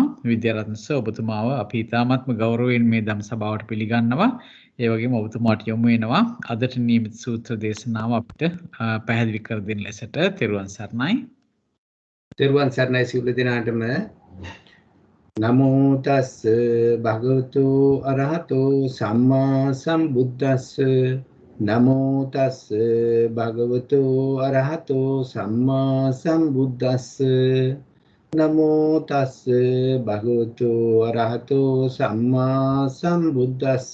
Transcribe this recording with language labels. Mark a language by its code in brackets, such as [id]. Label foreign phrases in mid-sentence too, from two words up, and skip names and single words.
[si] විද්‍යාරත්න සර් ඔබතුමාව අපි ඉතාමත්ම ගෞරවයෙන් මේ ධම් සභාවට පිළිගන්නවා. ඒ වගේම ඔබතුමාට යොමු වෙනවා අදට නියමිත සූත්‍ර දේශනාව අපිට පැහැදිලි කර දෙන ලෙසට. තෙරුවන් සරණයි. තෙරුවන් සරණයි සියලු දෙනාටම. [pi] නමෝ තස් භගවතු අරහතෝ සම්මා සම්බුද්දස්ස. නමෝ තස් භගවතු අරහතෝ සම්මා සම්බුද්දස්ස. නමෝ තස් භගවතු අරහතෝ සම්මා සම්බුද්දස්ස.